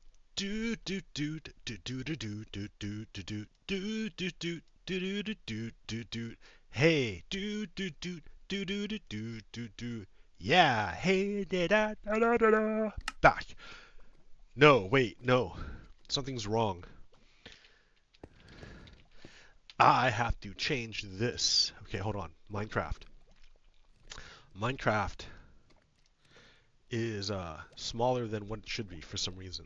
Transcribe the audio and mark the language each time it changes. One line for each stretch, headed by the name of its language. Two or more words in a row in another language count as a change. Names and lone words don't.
English: Do do do do do do do do do do do do do do do do do do do. Hey, do do do do do do do do do. Yeah, hey da da da da da da. Back. No, wait, no. Something's wrong. I have to change this. Okay, hold on. Minecraft. Minecraft is smaller than what it should be for some reason.